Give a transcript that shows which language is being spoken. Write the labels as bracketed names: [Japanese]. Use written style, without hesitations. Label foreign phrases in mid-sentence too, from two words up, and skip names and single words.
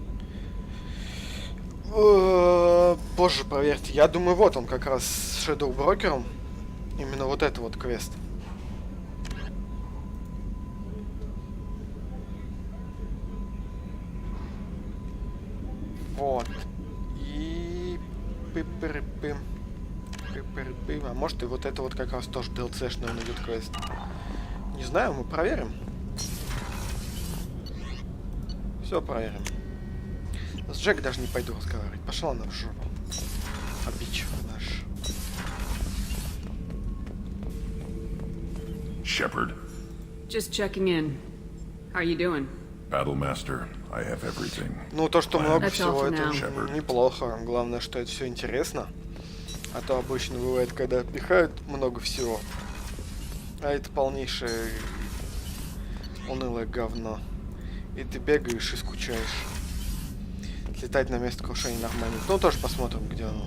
[Russian] Позже проверьте. Я думаю, вот он как раз с Shadow Broker'ом. Именно вот это вот квест. Вот. И... Пы-пы-пы. Пы-пы-пы. А может и вот это вот как раз тоже DLC-шный найдет квест. Не знаю, мы проверим. Все проверим. С Джек даже не пойду разговаривать. Пошла она в жопу. Обидчив наш. [English] Shepard. Just checking in. How are you doing? Battlemaster, I have everything. [Russian] Ну, то, что много [English] That's [Russian] всего, [English] all for [Russian] это [English] now. [Russian] неплохо. Главное, что это все интересно. А то обычно бывает, когда пихают много всего. А это полнейшее унылое говно. И ты бегаешь и скучаешь. Летать на место крушения нормально. Ну, тоже посмотрим, где он.